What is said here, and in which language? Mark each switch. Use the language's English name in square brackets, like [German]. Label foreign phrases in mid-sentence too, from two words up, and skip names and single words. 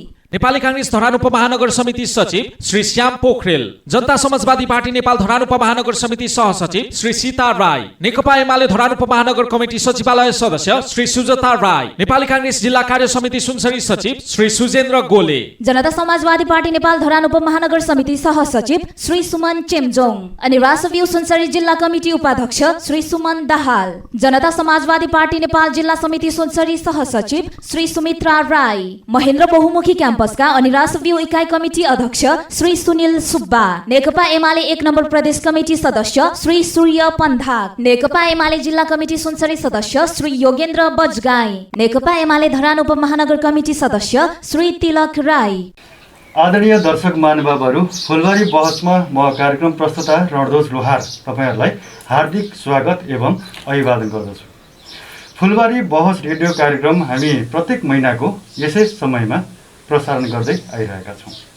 [Nepali] नेपाली कांग्रेस धरान उपमहानगर समिति सचिव श्री श्याम पोखरेल, जनता समाजवादी पार्टी नेपाल धरान उपमहानगर समिति सहसचिव श्री सीता राई, नेकपा एमाले धरान उपमहानगर कमिटी सचिवालय सदस्य श्री सुजता राई, नेपाली कांग्रेस जिल्ला कार्य समिति सुनसरी सचिव श्री सुजेन्द्र गोले, जनता समाजवादी पार्टी नेपाल धरान उपमहानगर समिति सहसचिव श्री सुमन चेम्जोङ अनि रासव्यू सुनसरी जिल्ला कमिटी उपाध्यक्ष श्री सुमन दाहाल, जनता समाजवादी पार्टी नेपाल जिल्ला समिति सुनसरी सहसचिव श्री सुमित्रा राई, महेन्द्र बहुमुखी क्याम्पसका अनि रासव्यू इकाइ कमिटी अध्यक्ष श्री सुनिल सुब्बा, नेकपा एमाले 1 नम्बर प्रदेश कमिटी सदस्य श्री सूर्य पन्धाक, नेकपा एमाले जिल्ला कमिटी सुनसरी सदस्य श्री योगेन्द्र बजगाई, नेकपा एमाले धरान उपमहानगर कमिटी सदस्य श्री तिलक राई। आदरणीय दर्शक महानुभावहरू, फुलबारी बहसमा म कार्यक्रम प्रस्तुता रणध्वज लोहार तपाईहरुलाई हार्दिक स्वागत एवं अभिवादन गर्दछु। फुलबारी बहस रेडियो कार्यक्रम हामी प्रत्येक महिनाको यसै समयमा प्रसारण गर्दै आइरहेका छौँ।